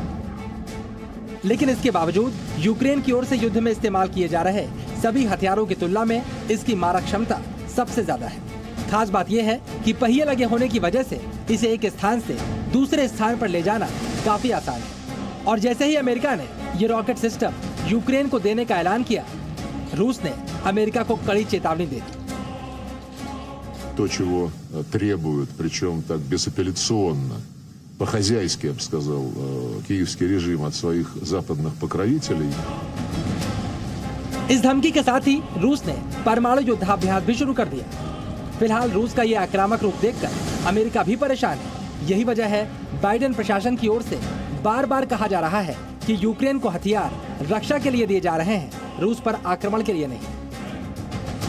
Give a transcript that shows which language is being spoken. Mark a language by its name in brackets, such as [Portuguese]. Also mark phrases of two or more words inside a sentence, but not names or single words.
[Hindi] लेकिन इसके बावजूद यूक्रेन की ओर से युद्ध में इस्तेमाल किए जा रहे सभी हथियारों की तुलना में इसकी मारक क्षमता सबसे ज्यादा है। खास बात यह है कि पहिए लगे होने की वजह से इसे एक स्थान से दूसरे स्थान पर ले जाना काफी आसान है। और जैसे ही अमेरिका ने ये रॉकेट सिस्टम यूक्रेन को देने का ऐलान किया, रूस ने अमेरिका को कड़ी चेतावनी दे दी। [Russian] То, чего требуют, причем так безапелляционно, по-хозяйски, я бы сказал, киевский режим от своих западных покровителей, [Hindi] इस धमकी के साथ ही रूस ने परमाणु युद्धाभ्यास भी शुरू कर दिया। फिलहाल रूस का ये आक्रामक रूप देखकर अमेरिका भी परेशान है। यही वजह है बाइडेन प्रशासन की ओर से बार बार कहा जा रहा है कि यूक्रेन को हथियार रक्षा के लिए दिए जा रहे हैं, रूस पर आक्रमण के लिए नहीं।